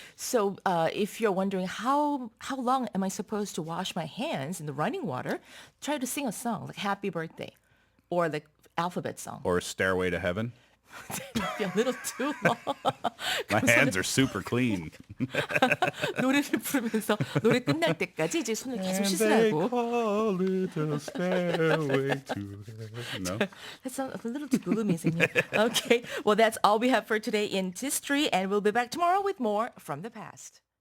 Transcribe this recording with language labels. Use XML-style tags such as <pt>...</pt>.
<en>So if you're wondering how long am I supposed to wash my hands in the running water, try to sing a song like Happy Birthday or the alphabet song. Or Stairway to Heaven. might be a little too long. My hands are super clean.</en> <ko>노래를 부르면서 노래 끝날 때까지 이제 손을 계속</ko> <en>And they</en> <ko>씻으라고.</ko> <en>call it a stairway to heaven. No? That sounds a little too gloomy, isn't it? Okay, well, that's all we have for today in History, and we'll be back tomorrow with more from the past.</en>